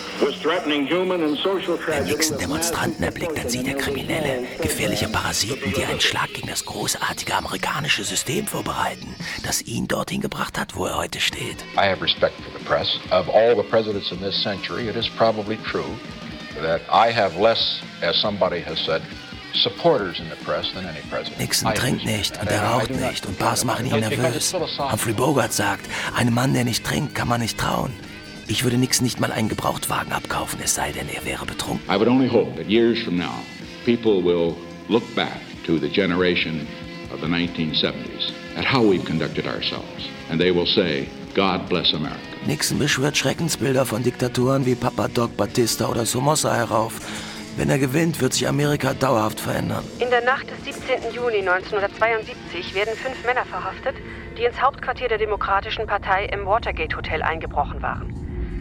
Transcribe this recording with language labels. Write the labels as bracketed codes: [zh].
[de] Wenn Nixon Demonstranten erblickt, dann sieht er Kriminelle, gefährliche Parasiten, die einen Schlag gegen das großartige amerikanische System vorbereiten, das ihn dorthin gebracht hat, wo er heute steht. [en] I have respect for the press. Of all the presidents in this century, it is probably true that I have less, as somebody has said, supporters in the press than any president. [de] Nixon trinkt nicht und er raucht nicht und Bars machen ihn nervös. Humphrey Bogart sagt, einem Mann, der nicht trinkt, kann man nicht trauen. Ich würde Nixon nicht mal einen Gebrauchtwagen abkaufen, es sei denn, er wäre betrunken. [en] I would only hope that years from now, people will look back to the generation of the 1970s at how we've conducted ourselves, and they will say, God bless America. [de] Nixon beschwört Schreckensbilder von Diktaturen wie Papa Doc, Batista oder Somoza herauf. Wenn er gewinnt, wird sich Amerika dauerhaft verändern. In der Nacht des 17. Juni 1972 werden 5 Männer verhaftet, die ins Hauptquartier der Demokratischen Partei im Watergate-Hotel eingebrochen waren.